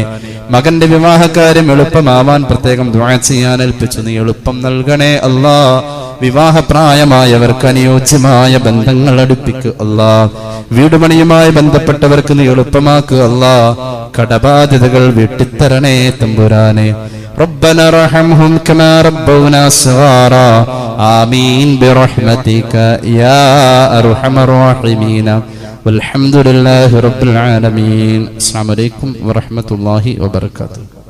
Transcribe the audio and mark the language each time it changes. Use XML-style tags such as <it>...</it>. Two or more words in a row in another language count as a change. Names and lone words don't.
<ml>മകന്റെ വിവാഹകാര്യം എളുപ്പമാവാൻ പ്രത്യേകം ദുആ ചെയ്യാൻ ഏൽപ്പിച്ചു. നീ എളുപ്പം നൽകണേ അല്ലാ. വിവാഹപ്രായമായവർക്ക് അനുയോജ്യമായ ബന്ധങ്ങൾ അടുപ്പിക്കുക അല്ലാ. വീടുപണിയുമായി ബന്ധപ്പെട്ടവർക്ക് നീ എളുപ്പമാക്കുക അല്ലാ. കടബാധ്യതകൾ വീട്ടിത്തരണേ തമ്പുരാനെ.</ml> <ar>ربنا ارحمهم كما ربونا صغارا آمين برحمتك يا أرحم الراحمين والحمد لله رب العالمين. السلام عليكم ورحمة الله وبركاته.</ar>